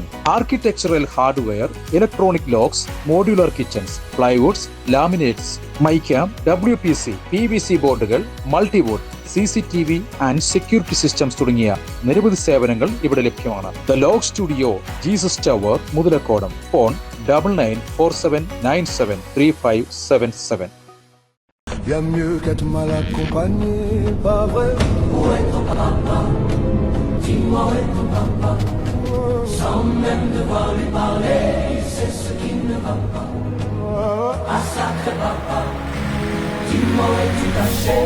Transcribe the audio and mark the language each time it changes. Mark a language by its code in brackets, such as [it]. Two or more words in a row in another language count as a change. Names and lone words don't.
[en] architectural hardware, electronic locks, modular kitchens, plywoods, laminates, mica, WPC, PVC boards, multiwood, CCTV and security systems [ml] തുടങ്ങിയ നിരവധി സേവനങ്ങൾ ഇവിടെ ലഭ്യമാണ്. ദ ലോക്ക് സ്റ്റുഡിയോ, ജീസസ് ടവർ, മുതലക്കോടം. ഫോൺ 9947973577. [fr] Bien mieux qu'être mal accompagné, pas vrai? Où est ton papa? Dis-moi où est ton papa? Sans même devoir lui parler, c'est ce qui ne va pas. Ah sacré papa, dis-moi où es-tu caché?